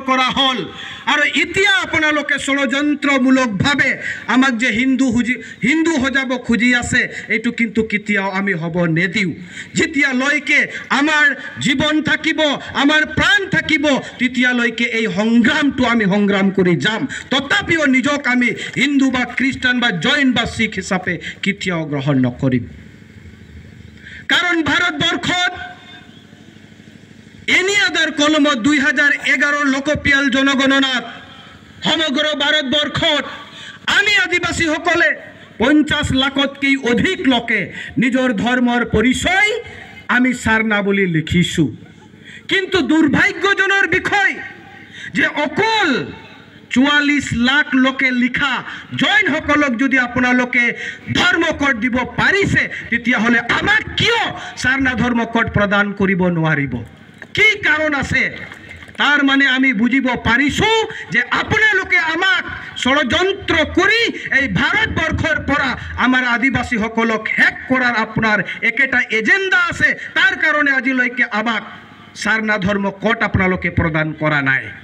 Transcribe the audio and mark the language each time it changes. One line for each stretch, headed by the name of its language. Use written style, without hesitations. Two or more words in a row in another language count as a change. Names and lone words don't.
Assamese: কৰা হ'ল আৰু এতিয়া আপোনালোকে ষড়যন্ত্ৰমূলকভাৱে আমাক যে হিন্দু হজাব খুজি আছে এইটো কিন্তু কেতিয়াও আমি হ'ব নেদিও যেতিয়ালৈকে আমাৰ জীৱন থাকিব আমাৰ প্ৰাণ থাকিব তেতিয়ালৈকে এই সংগ্ৰামটো আমি সংগ্ৰাম কৰি যাম তথাপিও নিজক আমি হিন্দু বা খ্ৰীষ্টান বা জৈন বা শিখ হিচাপে কেতিয়াও গ্ৰহণ নকৰিম কারণ ভারতবর্ষত
English: any other
Assamese: কলমত 2011 লোকপিয়াল জনগণনাত সমগ্র ভারতবর্ষত আমি আদিবাসী সকলে 50 লাখতকৈ অধিক লোকে নিজর ধর্মর পরিচয় আমি সারনা বলি লিখিছো কিন্তু দুর্ভাগ্যজনক বিষয় যে অকল 44 লাখ লোকে লিখা জৈন সকলক যদি আপোনালোকে ধর্ম কোড দিব পাৰিছে তেতিয়া হলে আমাক কিয় সারনা ধর্ম কোড প্রদান কৰিব নোৱাৰিব কি কাৰণ আছে তার মানে আমি বুজিব পাৰিছো যে আপোনালোকে আমাক ষড়যন্ত্র কৰি এই ভাৰতবৰ্ষৰ পৰা আমাৰ আদিবাসী সকলক হেক কৰাৰ আপোনাৰ একেটা এজেন্ডা আছে তাৰ কাৰণে আজিলৈকে আমাক সারনা ধর্ম কোড আপোনালোকে প্ৰদান কৰা নাই